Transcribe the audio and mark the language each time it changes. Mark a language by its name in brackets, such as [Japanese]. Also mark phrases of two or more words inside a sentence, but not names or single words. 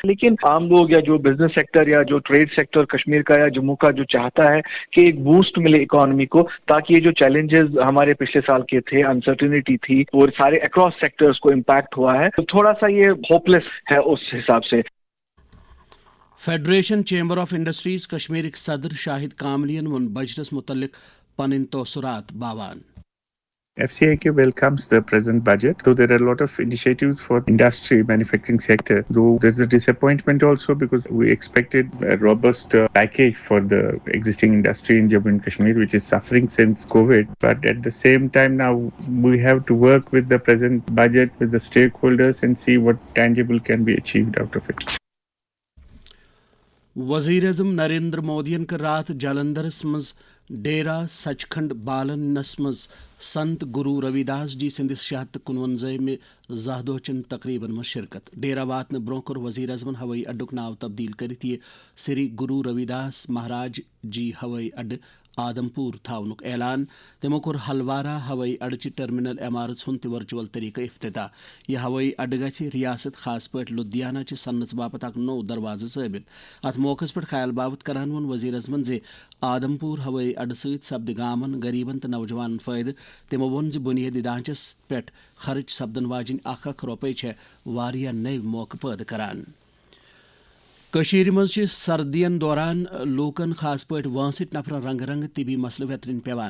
[Urdu] لیکن عام لوگ یا جو [English] business sector [Urdu] یا جو [English] trade sector [Urdu] کشمیر کا یا جموں کا جو چاہتا ہے کہ ایک بوسٹ ملے اکانومی کو, تاکہ یہ جو چیلنجز ہمارے پچھلے سال کے تھے, انسرٹینٹی تھی اور سارے [English] across sectors [Urdu] کو امپیکٹ ہوا ہے, تو تھوڑا سا یہ ہوپلیس ہے اس حساب سے. [Kashmiri] فیڈریشن چیمبر آف انڈسٹریز کشمیر صدر شاہد کاملین ون بجٹس متعلق پن توثرات باوان. [English] FCIK welcomes the present budget, though there are a lot of initiatives for industry, manufacturing sector, though there's a disappointment also because we expected a robust package for the existing industry in Jammu and Kashmir, which is suffering since COVID. But at the same time now, we have to work with the present budget, with the stakeholders and see what tangible can be achieved out of it. [Kashmiri] وزیر اعظم نریندر مودین کر رات جلندرس مز ڈیرا سچکھنڈ بالنس مز سنت گرو رویداس جی سندس 651 زہ دہ چن تقریبن مز شرکت. ڈیرا واتن برو کور وزیر اعظمن ہوئی اڈک ناو تبدیل کرت یہ سری گرو رویداس مہاراج جی ہوئی اڈ آدم پور تھونک اعلان. تمو کور ہلوارہ ہوئی اڈچہ ٹرمینل عمارت ہند ورچوئل طریقہ افتتاح. یہ ہوئی اڈ گھ ریاست خاص پہ لدھیانہ چہ سنت باپت اک نو دروازہ ثابت. ات موقع پہ خیال باوت کران ون وزیر اعظمن زِ آدم پور ہوئی اڈ ست سپد گامن غریبن تو نوجوانن فائدہ. تمو وون زِ بنیادی ڈھانچس پہ خرچ سپدن واجن 1 رۄپیہِ چھےٚ واریاہ نٔوۍ موقع پٲدٕ کران. کشیر مز سردین دوران لوکن خاص پہ وٲنسٕٹۍ نفرن رنگ رنگ طبی مسلہٕ ویترن پیوان.